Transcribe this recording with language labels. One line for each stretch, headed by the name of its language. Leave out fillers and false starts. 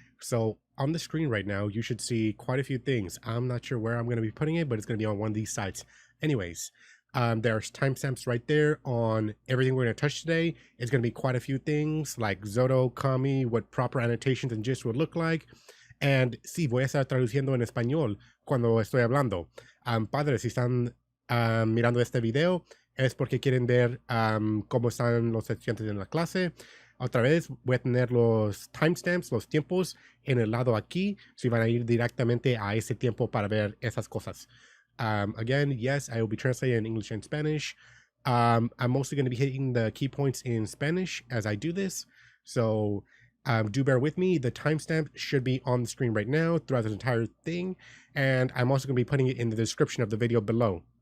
English: So on the screen right now, you should see quite a few things. I'm not sure where I'm going to be putting it, but it's going to be on one of these sites. Anyways, there's timestamps right there on everything we're going to touch today. It's going to be quite a few things like Xodo Kami, what proper annotations and gist would look like.
Spanish: And sí, voy a estar traduciendo en español cuando estoy hablando. Padres, si están mirando este video, es porque quieren ver cómo están los estudiantes en la clase. Otra vez voy a tener los timestamps, los tiempos en el lado aquí, si van a ir directamente a ese tiempo para ver esas cosas.
English: Again, yes, I will be translating in English and Spanish. I'm mostly going to be hitting the key points in Spanish as I do this, so do bear with me. The timestamp should be on the screen right now throughout the entire thing, and I'm also going to be putting it in the description of the video below.